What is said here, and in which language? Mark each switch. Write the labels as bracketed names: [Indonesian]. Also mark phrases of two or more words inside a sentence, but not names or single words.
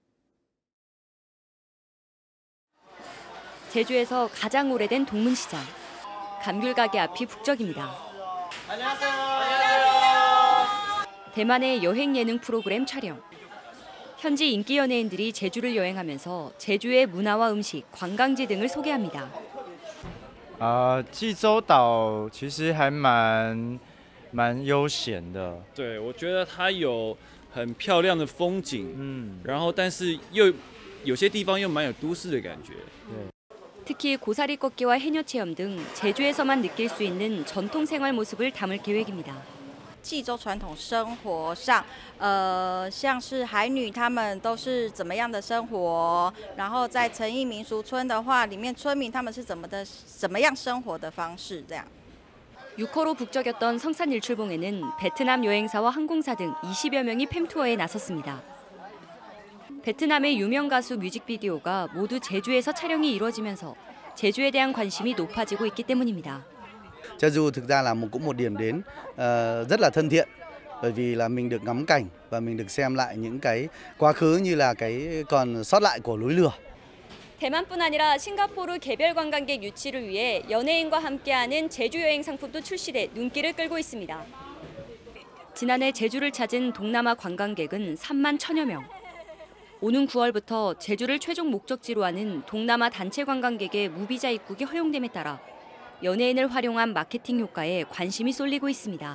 [Korean] 제주에서 가장 오래된 동문시장. 감귤 가게 앞이 북적입니다. 안녕하세요. 대만의 여행 예능 프로그램 촬영. 현지 인기 연예인들이 제주를 여행하면서 제주의 문화와 음식, 관광지 등을 소개합니다. [Chinese] 济州岛其实还蛮悠闲的。对，我觉得它有很漂亮的风景，然后但是又有些地方又蛮有都市的感觉。 [Korean] 특히 고사리 꺾기와 해녀 체험 등 제주에서만 느낄 수 있는 전통 생활 모습을 담을 계획입니다. [Chinese] 济州传统生活上，像是海女她们都是怎么样的生活，然后在诚义民俗村的话，里面村民他们是怎么样生活的方式这样。 [Korean] 6호로 북적였던 성산 일출봉에는 베트남 여행사와 항공사 등 20여 명이 팸투어에 나섰습니다. 베트남의 유명 가수 뮤직비디오가 모두 제주에서 촬영이 이루어지면서 제주에 대한 관심이 높아지고 있기 때문입니다. [Vietnamese] Jeju thực ra là cũng một điểm đến rất là thân thiện, bởi vì là mình được ngắm cảnh và mình được xem lại những cái quá khứ như là cái còn sót lại của núi lửa. [Korean] 대만뿐 아니라 싱가포르 개별 관광객 유치를 위해 연예인과 함께하는 제주 여행 상품도 출시돼 눈길을 끌고 있습니다. 지난해 제주를 찾은 동남아 관광객은 3만 1천여 명. 오는 9월부터 제주를 최종 목적지로 하는 동남아 단체 관광객의 무비자 입국이 허용됨에 따라 연예인을 활용한 마케팅 효과에 관심이 쏠리고 있습니다.